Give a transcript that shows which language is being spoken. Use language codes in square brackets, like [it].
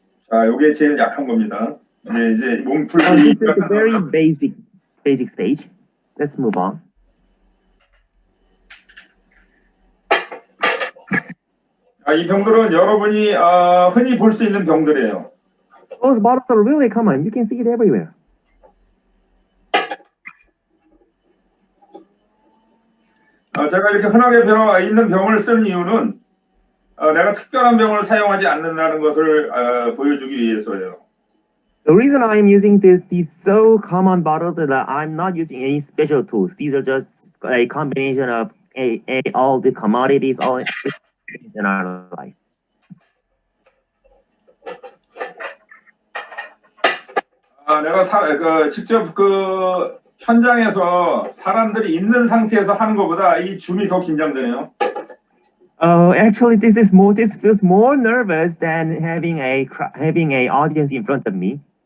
[ko] 자, 요게 제일 약한 겁니다. 이제 몸 [en] This [ko] 풀기. [en] is a very basic stage. Let's move on. [ko] 이 병들은 여러분이 흔히 볼 수 있는 병들이에요. [en] Those bottles are really common. You can see it everywhere. [ko] 제가 이렇게 흔하게 있는 병을 쓰는 이유는 내가 특별한 병을 사용하지 않는다는 것을 보여주기 위해서예요. [en] The reason I'm using these so common bottles is that I'm not using any special tools. These are just a combination of all the commodities, all in our life. [ko] 내가 직접 그 현장에서 사람들이 있는 상태에서 하는 것보다 이 줌이 더 긴장되네요. [en] Actually, this feels more nervous than having a audience in front of me.